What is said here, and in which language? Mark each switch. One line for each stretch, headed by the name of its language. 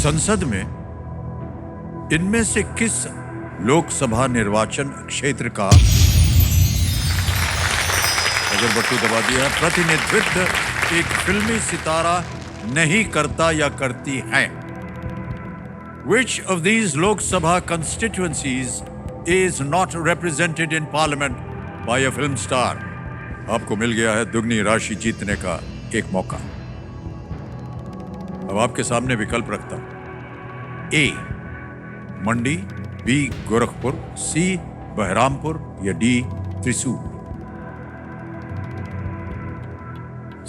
Hindi: संसद में इनमें से किस लोकसभा निर्वाचन क्षेत्र का, अगर बट्टू दबा दिया, प्रतिनिधित्व एक फिल्मी सितारा नहीं करता या करती है?
English: Which of these Lok Sabha constituencies is not represented in parliament by a film star?
Hindi: आपको मिल गया है दुगनी राशि जीतने का एक मौका। अब आपके सामने विकल्प रखता हूं। ए मंडी, बी गोरखपुर, सी बहरामपुर या डी त्रिशूल।